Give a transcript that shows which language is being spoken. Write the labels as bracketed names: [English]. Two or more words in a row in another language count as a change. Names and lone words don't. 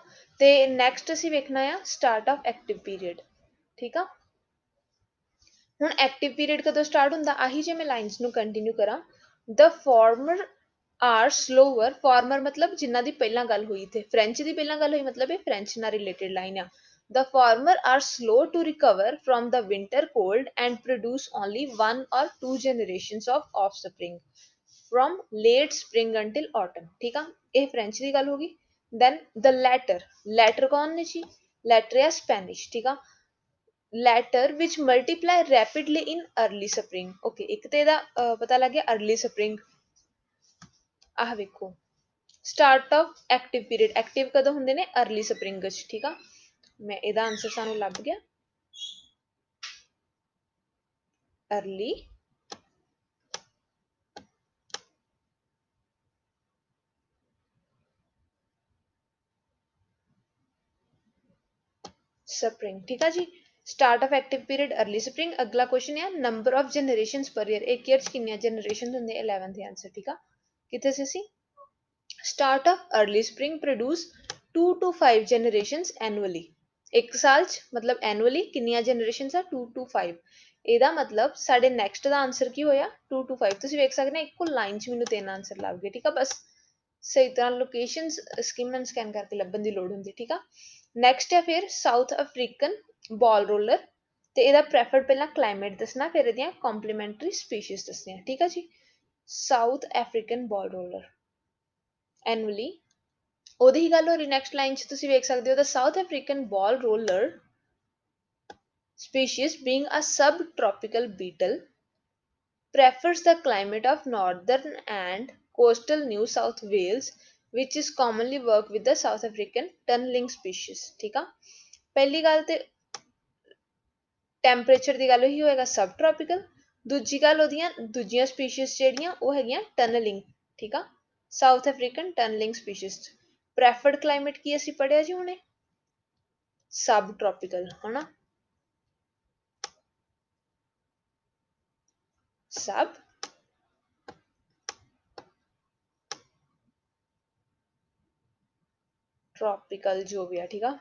[Punjabi] ਤੇ ਨੈਕਸਟ ਅਸੀਂ ਵੇਖਣਾ ਆ [English] start of active period, [Punjabi] ਠੀਕ ਆ। ਹੁਣ [English] active period [Punjabi] ਕਦੋਂ ਸਟਾਰਟ ਹੁੰਦਾ? ਆਹੀ ਜੇ ਮੈਂ ਲਾਈਨਸ ਨੂੰ ਕੰਟੀਨਿਊ ਕਰਾਂ, [English] the former are slower. [Punjabi] ਫਾਰਮਰ ਮਤਲਬ ਜਿਨ੍ਹਾਂ ਦੀ ਪਹਿਲਾਂ ਗੱਲ ਹੋਈ, ਇੱਥੇ ਫ੍ਰੈਂਚ ਦੀ ਪਹਿਲਾਂ ਗੱਲ ਹੋਈ, ਮਤਲਬ ਇਹ ਫ੍ਰੈਂਚ ਨਾਲ [English] related line [Punjabi] ਆ। [English] The farmer are slow to recover from the winter cold and produce only 1 or 2 generations of offspring from late spring until autumn, [Punjabi] ਠੀਕ ਆ। ਇਹ ਫ੍ਰੈਂਚ ਦੀ ਗੱਲ ਹੋ ਗਈ। [English] then the latter [Punjabi] ਕੌਣ ਨੇ ਜੀ? latter ਆ ਸਪੈਨਿਸ਼, ਠੀਕ ਆ। [English] latter which multiply rapidly in early spring, [Punjabi] okay ਇੱਕ ਤੇ ਇਹਦਾ ਪਤਾ ਲੱਗ ਗਿਆ [English] early spring। [Punjabi] ਆਹ ਵੇਖੋ [English] start of active period, [Punjabi] active ਕਦੋਂ ਹੁੰਦੇ ਨੇ? [English] early spring [Punjabi] ਵਿੱਚ, ਠੀਕ ਆ। ਮੈਂ ਇਹਦਾ ਆਂਸਰ ਸਾਨੂੰ ਲੱਭ ਗਿਆ [English] early spring, [Punjabi] ਠੀਕ ਆ ਜੀ। [English] start of active period early spring। [Punjabi] ਅਗਲਾ ਕੁਐਸਚਨ ਹੈ [English] number of generations per year, [Punjabi] ਇੱਕ year ਚ ਕਿੰਨੀਆਂ generations ਹੁੰਦੇ? 11th ਆਂਸਰ, ਠੀਕ ਆ। ਕਿੱਥੇ ਸੀ ਅਸੀਂ? [English] start of early spring produce 2 to 5 generations annually, [Punjabi] ਇੱਕ ਸਾਲ ਚ ਮਤਲਬ annually ਕਿੰਨੀਆਂ generations ਆ? 2 to 5। ਇਹਦਾ ਮਤਲਬ ਸਾਡੇ ਨੈਕਸਟ ਦਾ ਆਂਸਰ ਕੀ ਹੋਇਆ? 2 to 5। ਤੁਸੀਂ ਵੇਖ ਸਕਦੇ ਹੋ ਇੱਕੋ ਲਾਈਨ ਚ ਮੈਨੂੰ 3 ਆਂਸਰ ਲੱਭ ਗਏ, ਠੀਕ ਆ। ਬਸ ਸਹੀ ਤਰ੍ਹਾਂ ਲੋਕੇਸ਼ਨਸ [English] skim and scan [Punjabi] ਕਰਕੇ ਲੱਭਣ ਦੀ ਲੋੜ ਹੁੰਦੀ, ਠੀਕ ਆ। ਨੈਕਸਟ ਹੈ ਫਿਰ [English] South African ball roller, [Punjabi] ਤੇ ਇਹਦਾ ਪ੍ਰੈਫਰਡ ਪਹਿਲਾਂ ਕਲਾਈਮੇਟ ਦੱਸਣਾ, ਫਿਰ ਇਹਦੀਆਂ [English] complementary species [Punjabi] ਦੱਸਣੀਆਂ, ਠੀਕ ਆ ਜੀ। [English] South African ball roller annually, [Punjabi] ਉਹਦੀ ਹੀ ਗੱਲ ਹੋ ਰਹੀ [English] next line [Punjabi] ਚ। ਤੁਸੀਂ ਵੇਖ ਸਕਦੇ ਹੋ [English] the South African ball roller species being a subtropical beetle prefers the climate of northern and coastal New South Wales, which is commonly work with the South African tunneling species, [Punjabi] ਠੀਕ ਆ। ਪਹਿਲੀ ਗੱਲ ਤੇ ਟੈਂਪਰੇਚਰ ਦੀ ਗੱਲ ਹੀ ਹੋਏਗਾ [English] sub tropical. [Punjabi] ਦੂਜੀ ਗੱਲ ਉਹਦੀਆਂ ਦੂਜੀਆਂ ਸਪੀਸ਼ੀਜ਼ ਜਿਹੜੀਆਂ ਉਹ ਹੈਗੀਆਂ ਟਨਲਿੰਗ, ਠੀਕ ਆ। [English] South African tunneling species. preferred climate [Punjabi] ਕੀ ਅਸੀਂ ਪੜ੍ਹਿਆ ਜੀ ਹੁਣੇ? [English] sub tropical, [Punjabi] ਹਨਾ। [English] sub tropical [Punjabi] ਜੋ ਵੀ ਆ, ਠੀਕ ਆ।